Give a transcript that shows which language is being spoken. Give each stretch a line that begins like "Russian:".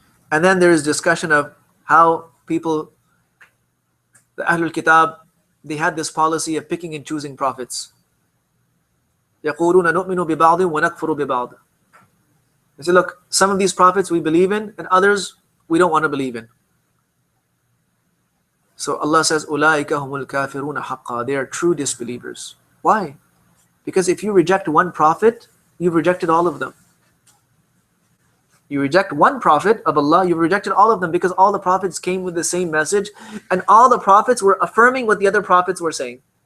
English: And then there is discussion of how people, the Ahlul Kitab, they had this policy of picking and choosing prophets.
Arabic: يَقُولُونَ نُؤْمِنُ بِبَعْضٍ وَنَكْفُرُ بِبَعْضٍ.
English: They say, look, some of these prophets we believe in, and others we don't want to believe in. So Allah says,
Arabic: أُولَٰئِكَ هُمُ الْكَافِرُونَ حَقًّا.
English: They are true disbelievers. Why? Because if you reject one prophet, you've rejected all of them. You reject one prophet of Allah, you've rejected all of them, because all the prophets came with the same message, and all the prophets were affirming what the other prophets were saying.